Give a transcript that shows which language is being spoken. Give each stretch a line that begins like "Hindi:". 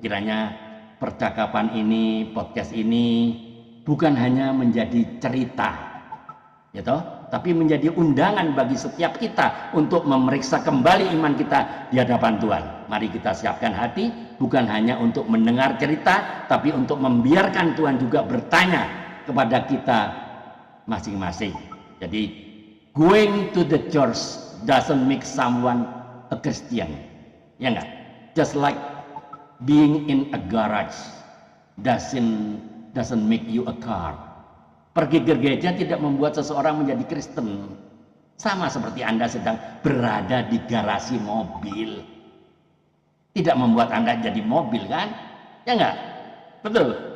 Indonesian: Kiranya percakapan ini, podcast ini bukan hanya menjadi cerita, ya toh, tapi menjadi undangan bagi setiap kita untuk memeriksa kembali iman kita di hadapan Tuhan. Mari kita siapkan hati, bukan hanya untuk mendengar cerita, tapi untuk membiarkan Tuhan juga bertanya kepada kita masing-masing.
English: Jadi going to the church doesn't make someone a Christian,
Indonesian: ya enggak?
English: Just like being in a garage doesn't make you a car.
Indonesian: Pergi ke gereja tidak membuat seseorang menjadi Kristen. Sama seperti Anda sedang berada di garasi mobil. Tidak membuat Anda jadi mobil kan? Ya enggak? Betul?